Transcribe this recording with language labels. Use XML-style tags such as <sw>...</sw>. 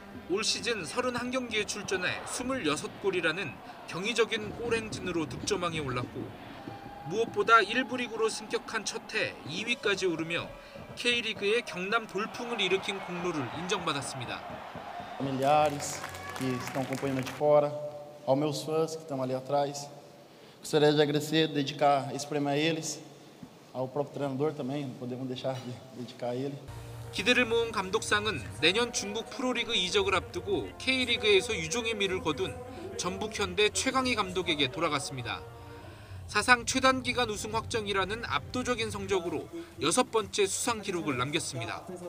<ko>올 시즌 31경기에 출전해 26골이라는 경이적인 골 행진으로 득점왕에 올랐고 무엇보다 1부 리그로 승격한 첫해 2위까지 오르며 K리그의 경남 돌풍을 일으킨 공로를 인정받았습니다.</ko> <pt>Familiares que estão acompanhando de fora, aos meus fãs que estão ali atrás. Gostaria de agradecer, dedicar esse prêmio a eles, ao próprio treinador também, não podemos deixar de dedicar a ele.</pt> <ko>기대를 모은 감독상은 내년 중국 프로리그 이적을 앞두고 K리그에서 유종의 미를 거둔 전북 현대 최강희 감독에게 돌아갔습니다. 사상 최단기간 우승 확정이라는 압도적인 성적으로 6번째 수상 기록을 남겼습니다.</ko>